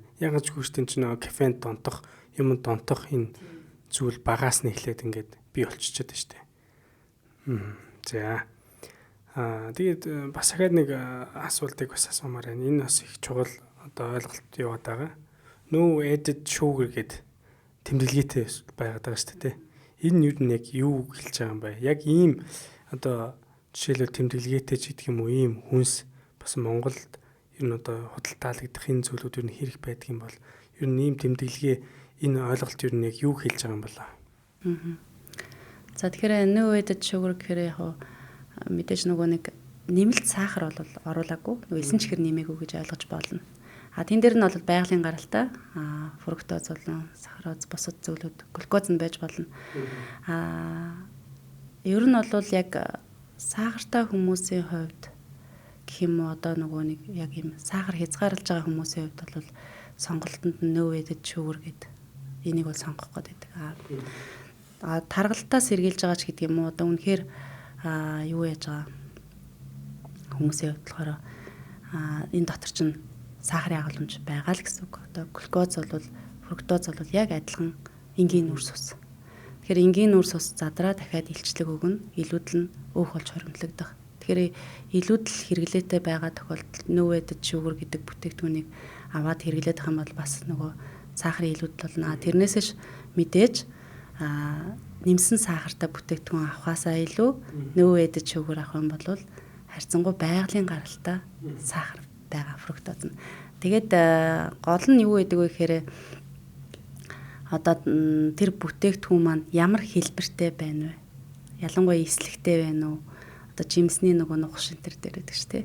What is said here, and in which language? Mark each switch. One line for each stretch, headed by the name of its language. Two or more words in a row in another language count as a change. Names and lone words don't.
Mongolian: Яг ч гүйчтэн чинь кофенд донтох, юм донтох энэ зүйл багаас нь эхлээд ингээд бий болчиход байна шүү дээ. За. Тэгээд бас дахиад нэг асуултыг бас асуумаар байна. Энэ бас их чухал одоо ойлголт яваад байгаа.
English: No added sugar
Mongolian: гэдэг тэмдэглэгээтэй байгаад байгаа шүү дээ. Энэ юу нь яг юу хэлж байгаа юм бэ? Яг ийм одоо жишээлбэл тэмдэглэгээтэй ч гэдэг юм уу, ийм хүнс бас Монголд ер нь одоо худалдаалагдах энэ зүйлүүд ер нь хэрэг байдаг юм бол ер нь ийм тэмдэглэгээ энэ ойлголт ер нь яг юу хэлж байгаа юм бол? За тэгэхээр
English: no added sugar
Mongolian: гэхээр яг мэдээж нөгөө нэг нэмэлт сахар бол оруулаагүй. Нөгөө эсэн чихэр нэмээгүй гэж ойлгож болно. Тэн дээр нь бол байгалийн гаралтай фруктоз болон сахароз бусад зүйлүүд глюкоз нь байж болно. Ер нь бол яг сахартай хүмүүсийн хувьд гэх юм уу одоо нөгөө нэг яг юм сахар хязгаарлаж байгаа хүмүүсийн хувьд бол сонголтонд нь
English: no added sugar
Mongolian: гэдэг энийг бол сонгох гээд байдаг. Таргалтаа сэргийлж байгаа ч гэдэг юм уу одоо үнэхээр юу яаж байгаа хүмүүсийн хувьд болохоор энэ дотор чинь сахарын агуулмж байгаа л гэсэн үг. Одоо глюкоз бол фруктоз бол яг адилхан энгийн нүрс ус. Тэгэхээр энгийн нүрс ус задраа дахиад илчлэг өгнө, илүүдл нь өөх болж хоримтлагдах. Тэгэхээр илүүдл хэрэглээтэй байгаа тохиолдолд
English: no added sugar
Mongolian: гэдэг бүтээгдэхүүнийг аваад хэрэглээд байгаа юм бол бас нөгөө сахарын илүүдл болно. Тэрнээсээ мэдээж нэмсэн сахартай бүтээгдэхүүн авахаасаа илүү
English: no added sugar
Mongolian: авах юм бол харьцангуй байгалийн гаралтай сахар байгаа фруктоз нь. Тэгээд гол нь юу гэдэг вэ гэхээр одоо тэр бүтээгдэхүүн маань ямар хэлбэртэй байна вэ? Ялангуяа эслэгтэй байна уу? Одоо жимсний нөгөө нухаш энэ төр дээр байдаг шүү дээ.